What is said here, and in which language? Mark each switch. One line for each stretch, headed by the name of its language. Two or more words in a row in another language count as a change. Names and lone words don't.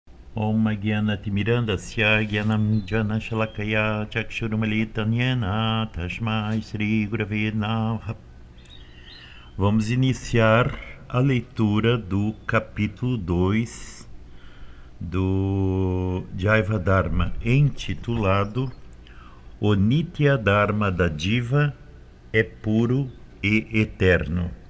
Sanskrit: ॐ ज्ञानतिमिरान्धस्य ज्ञानम् जन शलाकया चक्षुरुन्मीलितंयेन तस्मै श्री गुरवे नमः.
Portuguese: Vamos iniciar a leitura do capítulo 2 do Jaiva Dharma, intitulado O Nitya Dharma da Diva é puro e eterno.